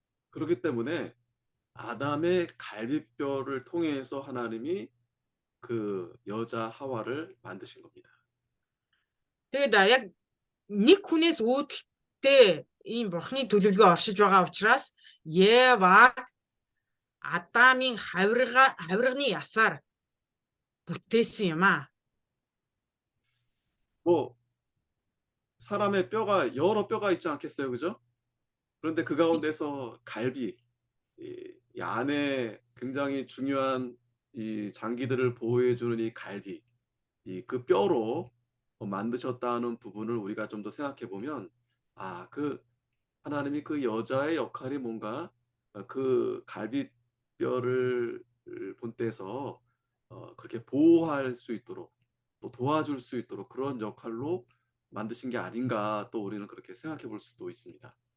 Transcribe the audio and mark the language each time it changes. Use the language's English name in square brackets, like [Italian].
[Korean] 그렇기 때문에 아담의 갈비뼈를 통해서 하나님이 그 여자 하와를 만드신 겁니다. [Mongolian] Тэгээд яг нэг хүнээс үүдэлтэй ийм бурхны төлөвлөгөө оршиж байгаа учраас Ева Адамын хавирганы ясаар бүтээсэн юм аа. [Korean] 뭐 사람의 뼈가 여러 뼈가 있지 않겠어요, 그죠? 그런데 그 가운데서 갈비, 이 안에 굉장히 중요한 이 장기들을 보호해주는 이 갈비, 그 뼈로 만드셨다는 부분을 우리가 좀 더 생각해 보면, 그 하나님이 그 여자의 역할이 뭔가 그 갈비뼈를 본때서 그렇게 보호할 수 있도록 또 도와줄 수 있도록 그런 역할로 만드신 게 아닌가 또 우리는 그렇게 생각해 볼 수도 있습니다.